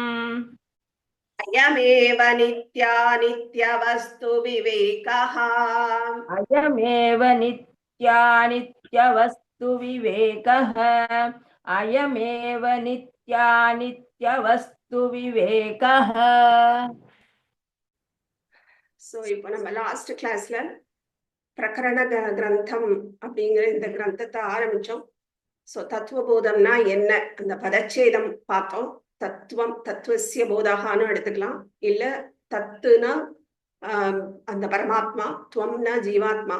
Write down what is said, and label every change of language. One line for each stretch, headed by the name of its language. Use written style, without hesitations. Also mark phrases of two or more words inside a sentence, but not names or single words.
Sanskrit: अयमेव नित्यानित्यवस्तु विवेकः अयमेव नित्यानित्यवस्तु वस्तु विवेकः अयमेव नित्यानित्यवस्तु विवेकः.
Tamil: சோ இப்போ நம்ம
English: last class
Tamil: பிரகரண கிரந்தம் அப்படிங்கிற இந்த கிரந்தத்தை ஆரம்பிச்சோம். சோ தத்துவபோதம்னா என்ன, அந்த பதச்சேதம் பார்த்தோம். தத்துவம் தத்துவசிய போதகான்னு எடுத்துக்கலாம், இல்ல தத்துனா அந்த பரமாத்மா, துவம்னா ஜீவாத்மா.